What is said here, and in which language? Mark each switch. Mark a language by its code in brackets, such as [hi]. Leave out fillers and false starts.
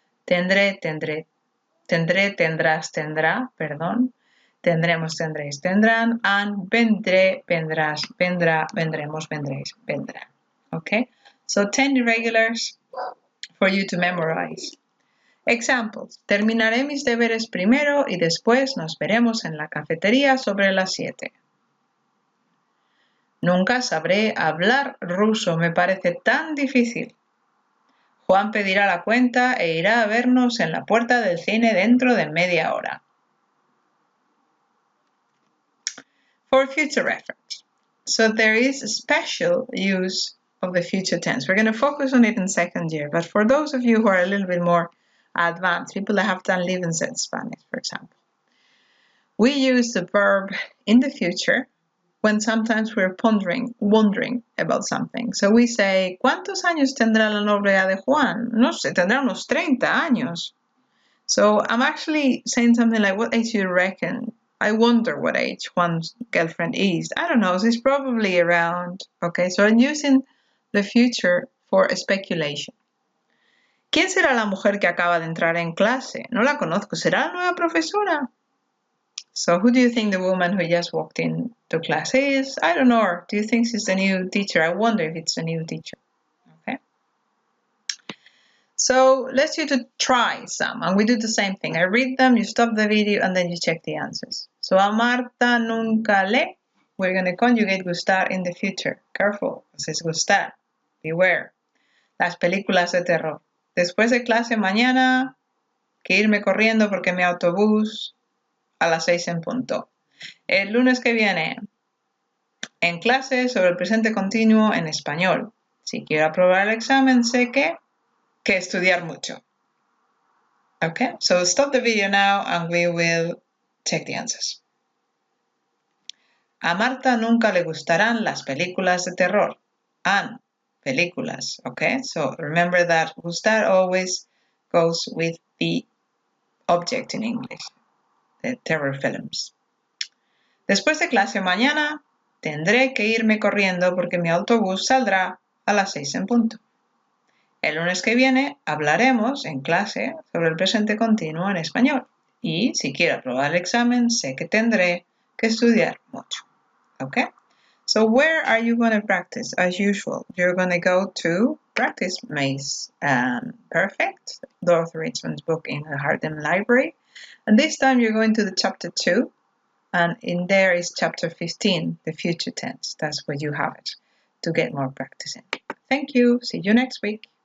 [es] Tendré, tendré, tendré, tendrás, tendrá, perdón. Tendremos, tendréis, tendrán. [en] And [es] vendré, vendrás, vendrá, vendremos, vendréis, vendrán. Okay? [en] So 10 irregulars for you to memorize. Examples. [es] Terminaré mis deberes primero y después nos veremos en la cafetería sobre las 7. Nunca sabré hablar ruso, me parece tan difícil. Juan pedirá la cuenta e irá a vernos en la puerta del cine dentro de media hora. [en] For future reference. So there is a special use of the future tense. We're going to focus on it in second year, but for those of you who are a little bit more advanced, people that have done Livenset Spanish, for example, we use the verb in the future when sometimes we're wondering about something. So we say, [es] ¿cuántos años tendrá la novia de Juan? No sé, tendrá unos 30 años. [en] So I'm actually saying something like, what age do you reckon? I wonder what age Juan's girlfriend is. I don't know, she's probably around. Okay, so I'm using the future for a speculation. [es] ¿Quién será la mujer que acaba de entrar en clase? No la conozco. ¿Será la nueva profesora? [en] So who do you think the woman who just walked into class is? I don't know. Do you think she's the new teacher? I wonder if it's a new teacher. Okay. So let's you to try some, and we do the same thing. I read them, you stop the video, and then you check the answers. So [es] a Marta nunca lee. [en] We're going to conjugate gustar in the future. Careful, [es] es gustar. [en] Beware. [es] Las películas de terror. Después de clase mañana, que irme corriendo porque mi autobús a las 6 en punto. El lunes que viene, en clase sobre el presente continuo en español. Si quiero aprobar el examen, sé que estudiar mucho. [en] Okay, so stop the video now and we will check the answers. [es] A Marta nunca le gustarán las películas de terror. [en] And películas, okay? So remember that gustar always goes with the object in English, the terror films. [es] Después de clase mañana, tendré que irme corriendo porque mi autobús saldrá a las 6 en punto. El lunes que viene hablaremos en clase sobre el presente continuo en español. Y si quiero aprobar el examen, sé que tendré que estudiar mucho. [en] Okay? So where are you going to practice? As usual, you're going to go to Practice Makes Perfect, Dorothy Richmond's book in the Hardin Library. And this time you're going to the chapter 2. And in there is chapter 15, the future tense. That's where you have it to get more practice in. Thank you. See you next week.